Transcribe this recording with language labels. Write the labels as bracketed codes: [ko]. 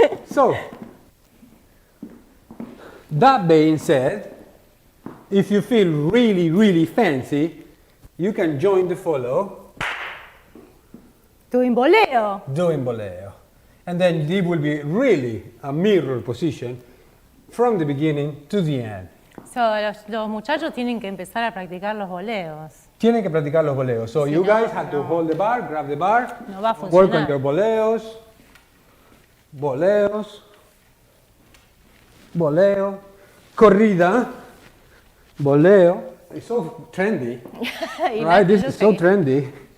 [en] So, that being said, if you feel really, really fancy, you can join the follow. Doing boleo. Doing boleo. And then it will be really a mirror position from the beginning to the end. [es] So, los muchachos tienen que empezar a practicar los boleos. Tienen que practicar los boleos. [en] So you guys have to hold the bar, grab the bar, [es] No va a funcionar. [en] work on your boleos, boleos, boleo, corrida, boleo. It's so trendy, right? This is so trendy.